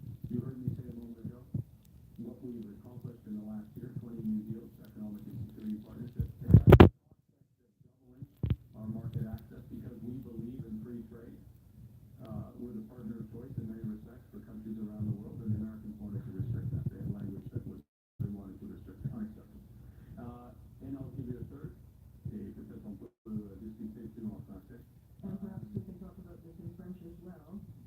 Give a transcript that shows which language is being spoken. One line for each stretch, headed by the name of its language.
English: You heard me say a moment ago what we've accomplished in the last year, 20 new deals, economic and security partnerships. They have the prospect of doubling our market access because we believe in free trade. We're the partner of choice in many respects for countries around the world, and the Americans wanted to restrict that. They had language that was they wanted to restrict it. Unacceptable. And I'll give you a third.
French: Et peut-être on peut discuter plus en français.
English: And perhaps we can talk about this in French as well.